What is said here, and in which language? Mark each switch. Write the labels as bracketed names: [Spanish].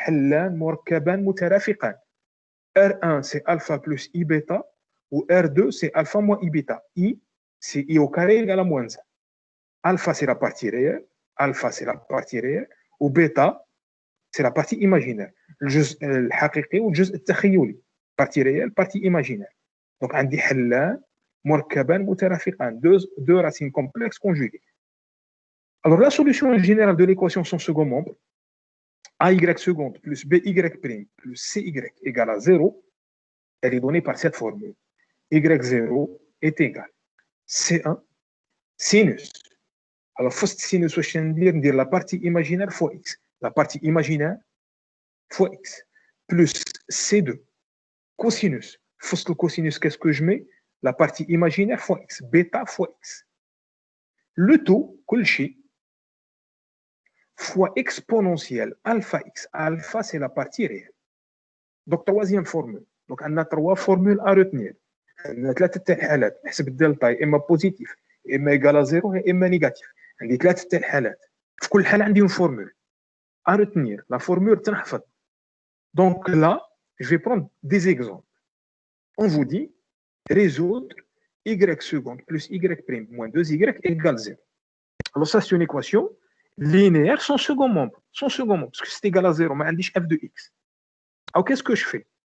[French] R1, c'est alpha plus I bêta, ou R2, c'est alpha moins I bêta. I, c'est I au carré égale à moins 1. Alpha, c'est la partie réelle. Alpha, c'est la partie réelle. Ou bêta, c'est la partie imaginaire. [Arabic] الجزء الحقيقي والجزء التخيلي. [French] Partie réelle, partie imaginaire. [Arabic] Donc, عندي حلان مركبان مترافقان. [French] Deux racines complexes conjuguées. Alors, la solution générale de l'équation sans second membre, AY seconde plus BY prime plus CY égale à 0, elle est donnée par cette formule. Y0 est égal C1 sinus. Alors, first sinus, je vais dire la partie imaginaire fois x. La partie imaginaire fois x plus C2 cosinus. First le cosinus, qu'est-ce que je mets? La partie imaginaire fois x. Bêta fois x. Le tout, kulchi, fois exponentielle alpha x. Alpha, c'est la partie réelle. Donc, troisième formule. Donc, on a trois formules à retenir. On a [Arabic] ثلاثة حالات. نحسب الدلتا يا إما بوزيتيف يا إما إيكال [French] à 0 [Arabic] يا إما نيجاتيف. عندي ثلاثة حالات. في كل حالة عندي [French] une formule à retenir. La formule [Arabic] تنحفظ. [French] Donc là, je vais prendre des exemples. On vous dit résoudre y seconde plus y prime moins 2y égale 0. Alors ça, c'est une équation linéaire sans second membre. Sans second membre, parce que c'est égal à 0, mais on dit f de x. Alors qu'est-ce que je fais?